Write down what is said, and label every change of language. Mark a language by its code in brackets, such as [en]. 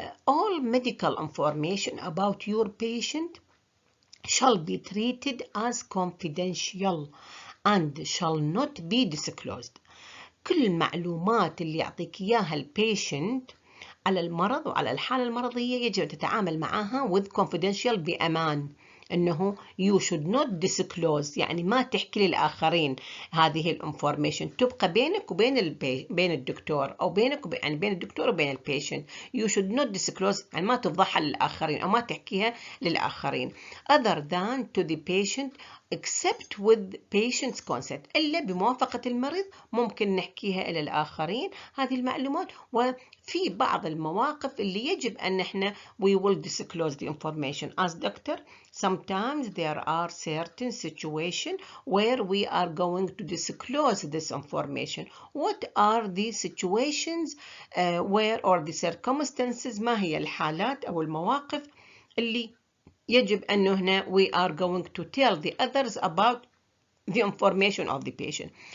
[en] All medical information about your patient shall be treated as confidential and shall not be disclosed. [ar] كل المعلومات اللي يعطيك إياها البيشنت على المرض وعلى الحالة المرضية يجب أن تتعامل معها with confidential بأمان. إنه [en] you should not disclose، [ar] يعني ما تحكي للآخرين هذه الانفورميشن، تبقى بينك وبين بين الدكتور، أو بينك يعني بين الدكتور وبين البيشنت. [en] you should not disclose [ar] يعني ما تفضحها للآخرين أو ما تحكيها للآخرين [en] other than to the patient except with patient's consent، [ar] إلا بموافقة المريض ممكن نحكيها إلى الآخرين هذه المعلومات. وفي بعض المواقف اللي يجب أن احنا [en] we will disclose the information as doctor. Sometimes there are certain situations where we are going to disclose this information. What are the situations where or the circumstances، [ar] ما هي الحالات أو المواقف اللي يجب أنه هنا [en] we are going to tell the others about the information of the patient.